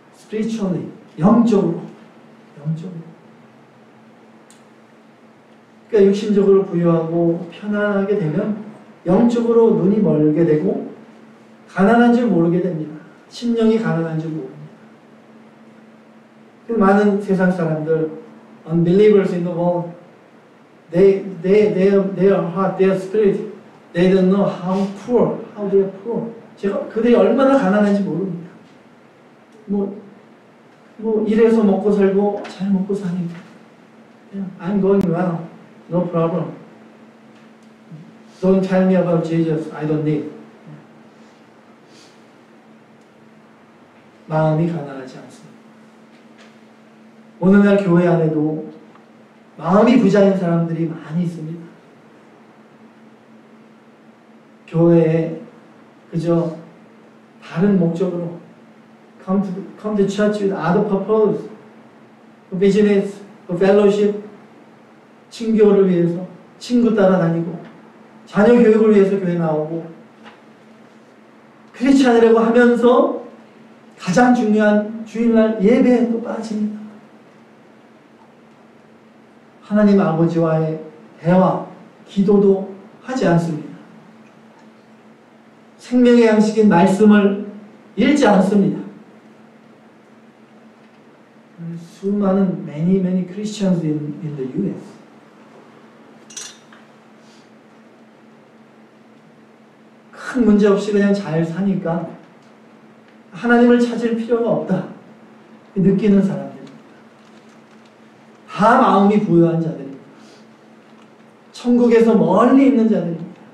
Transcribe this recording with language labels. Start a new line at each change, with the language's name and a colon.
English: spiritually, 영적으로.
Korean: 그러니까 육신적으로 부유하고 편안하게 되면 영적으로 눈이 멀게 되고 가난한 줄 모르게 됩니다. 심령이 가난한 줄 모릅니다. 많은 세상 사람들,
English: unbelievers in the world, their heart, their spirit, they don't know how they are poor.
Korean: 그들이 얼마나 가난한지 모릅니다. 이래서 먹고 살고 잘 먹고 사니까.
English: I'm going well, no problem. Don't tell me about Jesus, I don't need.
Korean: 마음이 가난하지 않습니다. 오늘날 교회 안에도 마음이 부자인 사람들이 많이 있습니다. 교회에 그저 다른 목적으로
English: come to church with other purpose.
Korean: 그 비즈니스, 그 펠로십, 친교를 위해서 친구 따라다니고 자녀 교육을 위해서 교회 나오고 크리스찬이라고 하면서 가장 중요한 주일날 예배에 또 빠집니다. 하나님 아버지와의 대화, 기도도 하지 않습니다. 생명의 양식인 말씀을 읽지 않습니다. 수많은
English: many Christians in the U.S.
Korean: 큰 문제 없이 그냥 잘 사니까 하나님을 찾을 필요가 없다 느끼는 사람들입니다. 다 마음이 부유한 자들입니다. 천국에서 멀리 있는 자들입니다.